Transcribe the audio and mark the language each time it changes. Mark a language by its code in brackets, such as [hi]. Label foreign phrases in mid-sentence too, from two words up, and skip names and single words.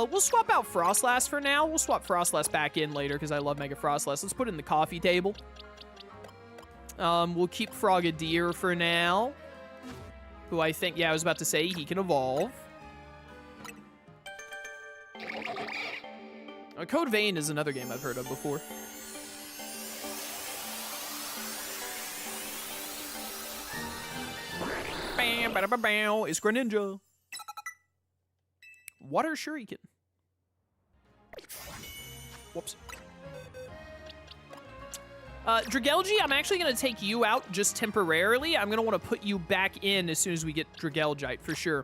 [en] We'll swap out Frosslass for now. We'll swap Frosslass back in later because I love Mega Frosslass. Let's put it in the coffee table. We'll keep Frogadier for now. Who I think, yeah, I was about to say he can evolve. Code Vein is another game I've heard of before. Bam, bada, ba, bow. It's Greninja. Water Shuriken. Whoops. Dragalge, I'm actually going to take you out just temporarily. I'm going to want to put you back in as soon as we get Dragalgite, for sure.